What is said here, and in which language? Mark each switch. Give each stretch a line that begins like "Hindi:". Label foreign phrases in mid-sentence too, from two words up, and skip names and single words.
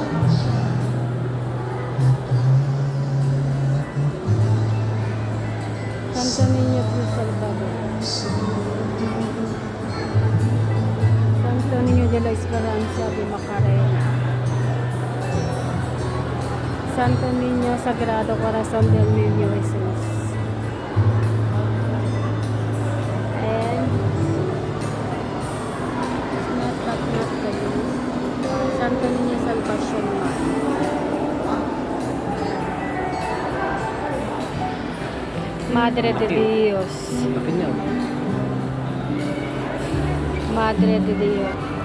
Filipino: Santo Niño Cruz Salvador. Santo Niño de la Esperanza de Macarena. Santo Niño Sagrado Corazón del Niño Jesús.
English: And it's not but not the least,
Filipino: Santo Niño Salvacion Man. Madre de Dios. Laki niya. Madre de Dios.